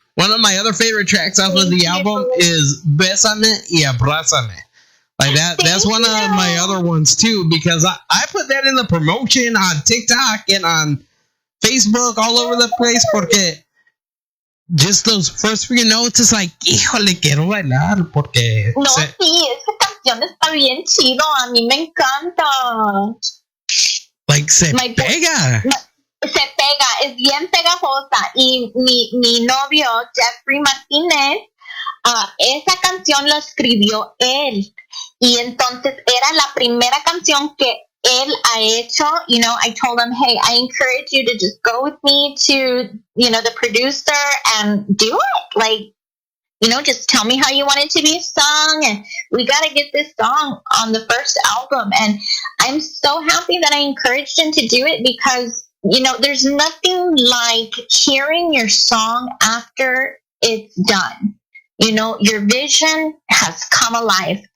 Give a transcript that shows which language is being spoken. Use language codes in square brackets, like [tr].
[en] One of my other favorite tracks off of the album is Bésame y Abrázame. Like that's one of my other ones too, because I put that in the promotion on TikTok and on Facebook all over the place, [es] porque [en] just those first few notes, it's like, [es] híjole, quiero bailar, porque... No, sí, esa canción está bien chido, a mí me encanta. Like, se pega. Se pega, es bien pegajosa. Y mi novio, Jeffrey Martinez, esa canción la escribió él. Y entonces era la primera canción que él ha hecho. [en] I told him, hey, I encourage you to just go with me to, the producer and do it. Like, just tell me how you want it to be sung, and we got to get this song on the first album. And I'm so happy that I encouraged him to do it, because, there's nothing like hearing your song after it's done. Your vision has come alive.